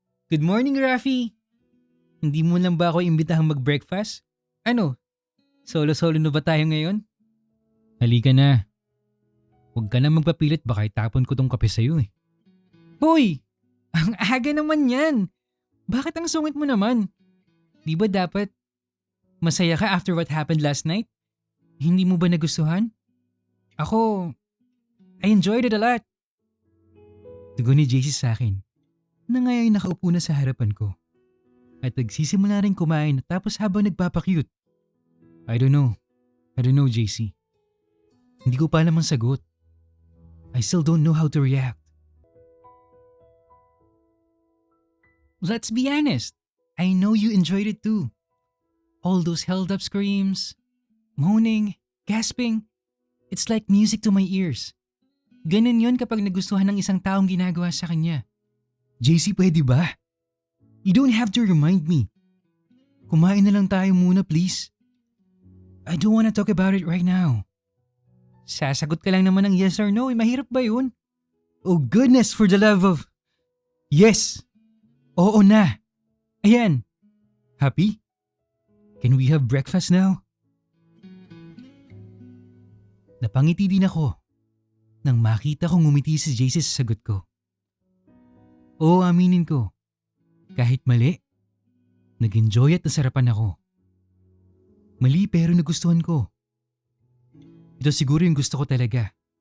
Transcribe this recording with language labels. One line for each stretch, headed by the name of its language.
English: Good morning
Filipino: Rafi. Hindi mo lang ba ako imbitahang mag-breakfast? Ano? Solo-solo na ba tayo ngayon? Halika na. Huwag ka na magpapilit, baka itapon ko tong kape sa'yo eh. Hoy! Ang aga naman yan! Bakit ang sungit mo naman? Di ba dapat masaya ka
English: after what happened last night?
Filipino: Hindi mo ba nagustuhan? Ako,
English: I enjoyed it a lot.
Filipino: Tugon ni JC sa akin na ngayon nakaupo na sa harapan ko. At nagsisimula rin kumain tapos habang nagpapakyut.
English: I don't know,
Filipino: JC. Hindi ko pa alam ang sagot.
English: I still don't know how to react. Let's be honest. I know you enjoyed it too. All those held up screams, moaning, gasping. It's like music to my ears.
Filipino: Ganun yun kapag nagustuhan ng isang taong ginagawa sa kanya. JC, pwede ba?
English: You don't have to remind me.
Filipino: Kumain na lang tayo muna,
English: please. I don't wanna talk about it right now.
Filipino: Sasagot ka lang naman ng
English: yes or no.
Filipino: Mahirap ba yun?
English: Oh goodness, for the love of... Yes!
Filipino: Oo na. Ayan.
English: Happy? Can we have breakfast now?
Filipino: Napangiti din ako nang makita kong ngumiti si JC sa sagot ko. Oo, aminin ko. Kahit mali, nag-enjoy at nasarapan ako. Mali pero nagustuhan ko. Ito siguro yung gusto ko talaga.